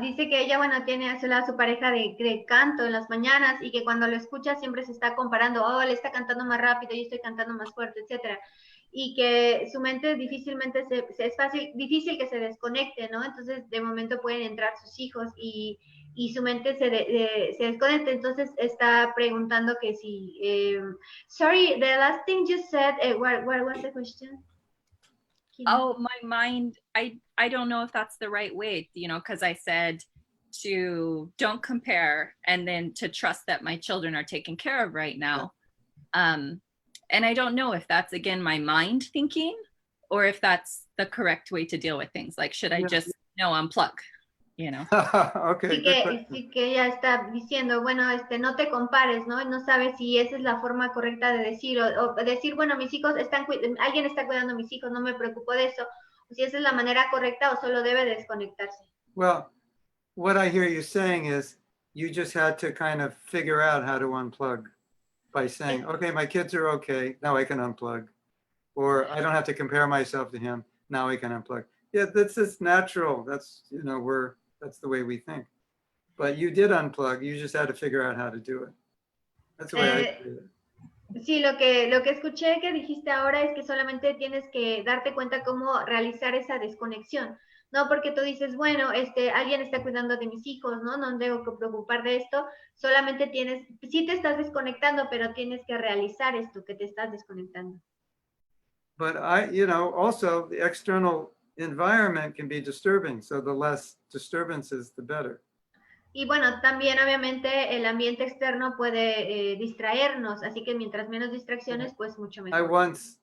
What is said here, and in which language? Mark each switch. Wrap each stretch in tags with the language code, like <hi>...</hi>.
<es>Dice que ella, tiene a su lado su pareja de canto en las mañanas y que cuando lo escucha siempre se está comparando, él está cantando más rápido, yo estoy cantando más fuerte, etcétera. Y que su mente difícilmente difícil que se desconecte, ¿no? Entonces, de momento pueden entrar sus hijos y su mente se desconecta. Entonces, está preguntando que si...</es> <en>sorry, the last thing you said, what was the question? Oh, my mind, I don't know if that's the right way, because I said to don't compare and then to trust that my children are taken care of right now. And I don't know if that's, again, my mind thinking or if that's the correct way to deal with things. Like, should I just unplug, Okay.</en> <es>Sí que ella está diciendo, no te compares, ¿no? No sabe si esa es la forma correcta de decir, o decir, mis hijos alguien está cuidando a mis hijos, no me preocupo de eso, o si esa es la manera correcta o solo debe desconectarse.</es> <en>Well, what I hear you saying is you just had to kind of figure out how to unplug by saying, okay, my kids are okay, now I can unplug. Or I don't have to compare myself to him, now I can unplug. Yeah, that's just natural. That's, that's the way we think. But you did unplug, you just had to figure out how to do it. That's the way I do it.</en> <es>Sí, lo que escuché que dijiste ahora es que solamente tienes que darte cuenta cómo realizar esa desconexión. No porque tú dices, alguien está cuidando de mis hijos, ¿no? No tengo que preocupar de esto. Solamente sí te estás desconectando, pero tienes que realizar esto, que te estás desconectando.</es> <en>But also the external environment can be disturbing. So the less disturbances, the better.</en> <es>Y también obviamente el ambiente externo puede distraernos, así que mientras menos distracciones, pues mucho mejor.</es>